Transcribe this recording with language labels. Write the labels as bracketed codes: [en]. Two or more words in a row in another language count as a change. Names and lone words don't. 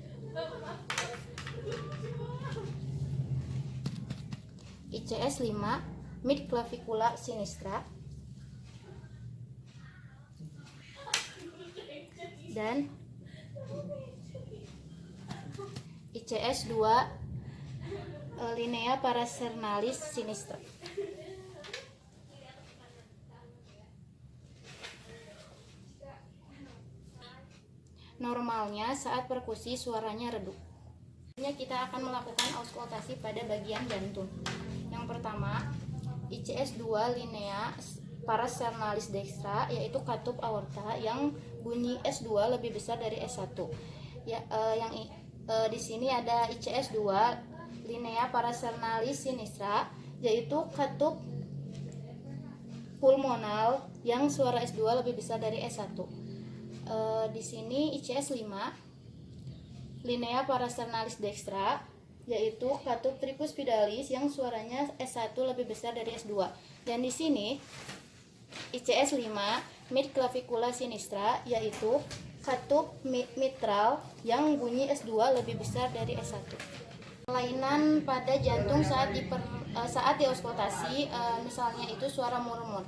[la] ICS 5, mid clavicula sinistra. Dan ICS 2, linea parasternalis sinistra. [id] Normalnya saat perkusi suaranya redup. Kita akan melakukan auskultasi pada bagian jantung. Yang pertama, [la] ICS 2 linea parasternalis dextra, [id] yaitu katup aorta yang bunyi S2 lebih besar dari S1. Di sini ada ICS 2 [la] linea parasternalis sinistra, [id] yaitu katup pulmonal yang suara S2 lebih besar dari S1. Di sini ICS 5 [la] linea parasternalis dextra, [id] yaitu katup tricuspidalis yang suaranya S1 lebih besar dari S2. Dan di sini ICS 5 [la] mid clavicula sinistra, [id] yaitu katup mitral yang bunyi S2 lebih besar dari S1. Kelainan pada jantung saat diauskultasi, misalnya itu suara murmur.